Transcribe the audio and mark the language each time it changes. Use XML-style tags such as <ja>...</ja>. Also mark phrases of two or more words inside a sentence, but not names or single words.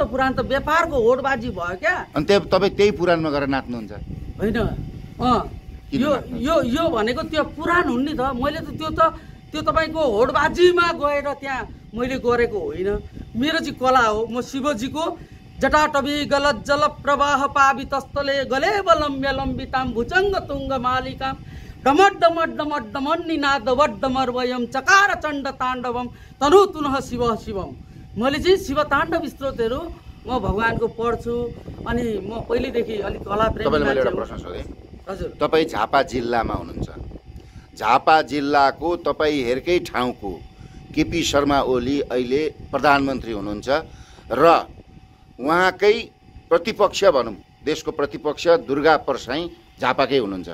<ne>पुराण त व्यापारको होडबाजी भयो क्या। अनि तपाईँ त्यही पुराणमा गएर नाच्नुहुन्छ होइन? यो भनेको त्यो पुराण हुन् नि त। मैले त त्यो तपाईँको होडबाजीमा गएर त्यहाँ मैले गरेको होइन। मेरो चाहिँ कला हो। म शिवजीको</ne> <sa>जटाटवी गलज्जल प्रवाह पावितस्थले गले बलम्ब्य लम्बिताम भुजङ्ग तुङ्ग मालिकाम डमट डमट डमट डमन निनाद वड्डमर वयम चकार चण्ड ताण्डवम तनु तुनः शिव शिवम।</sa> <ne>मैले चाहिँ शिव ताण्डव स्तोत्रहरू म भगवानको पढ्छु। अनि म पहिलेदेखि अलिक कला प्रेमी। तपाईँले मैले एउटा प्रश्न सोधेँ। हजुर, तपाईँ झापा जिल्लामा हुनुहुन्छ। झापा जिल्लाको तपाईँ हेरकै ठाउँको केपी शर्मा ओली अहिले प्रधानमन्त्री हुनुहुन्छ र उहाँकै प्रतिपक्ष भनौँ, देशको प्रतिपक्ष दुर्गा परसाई झापाकै हुनुहुन्छ।</ne>